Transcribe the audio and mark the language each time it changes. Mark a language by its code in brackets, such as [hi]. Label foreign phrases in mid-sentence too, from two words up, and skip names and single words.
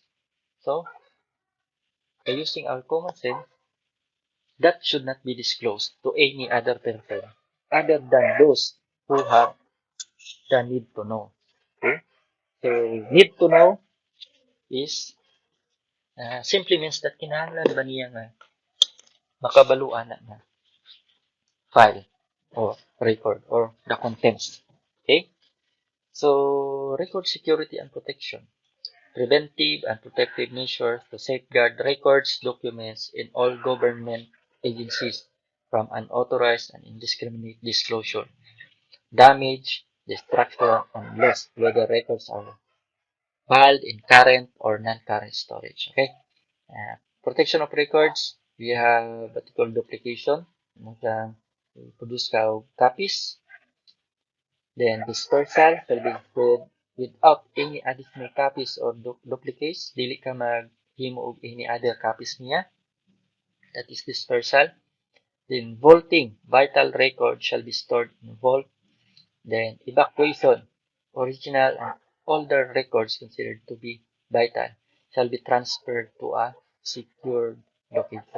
[en] So, by using our common sense, that should not be disclosed to any other person other than those who have the need to know. Okay? So, need to know is simply means that [ceb] kinahanglan ba niya nga makabaluan na [en] file or record or the contents. Okay? So, record security and protection. Preventive and protective measures to safeguard records, documents in all government agencies from unauthorized and indiscriminate disclosure, damage, destruction, and loss, whether records are filed in current or non-current storage. Okay? Protection of records, we have what we call duplication. Produce copies. Then dispersal shall be included without any additional copies or duplicates. [ceb] Dili ka maghimo og [en] any other copies niya. That is dispersal. Then vaulting, vital record shall be stored in vault. Then evacuation, original and older records considered to be vital shall be transferred to a secured location.